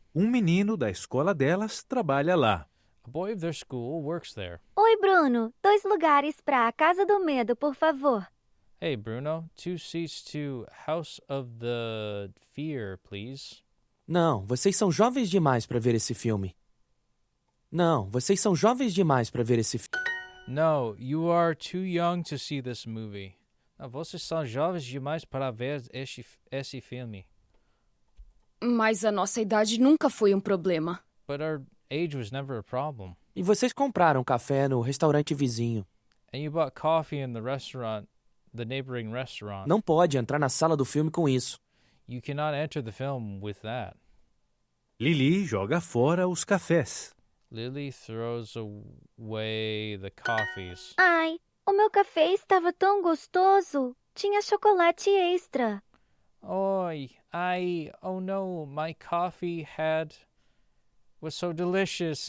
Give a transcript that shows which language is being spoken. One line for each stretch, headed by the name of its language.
Portuguese: Menino da escola delas trabalha lá.
English: A boy of their school works there.
Portuguese: Oi, Bruno. 2 lugares para a Casa do Medo, por favor.
English: Hey, Bruno. 2 seats to House of the Fear, please.
Portuguese: Não, vocês são jovens demais para ver esse filme. Não, vocês são jovens demais para ver esse filme.
English: No, you are too young to see this movie.
Portuguese: Não, vocês são jovens demais para ver esse filme. Mas a nossa idade nunca foi um problema.
English: But our age was never a problem.
Portuguese: E vocês compraram café no restaurante vizinho.
English: And you bought coffee in the restaurant, the neighboring restaurant.
Portuguese: Não pode entrar na sala do filme com isso.
English: You cannot enter the film with that.
Portuguese: Lili joga fora os cafés.
English: Lily throws away the coffees.
Portuguese: Ai, o meu café estava tão gostoso. Tinha chocolate extra.
English: Oi, oh no, my coffee was so delicious.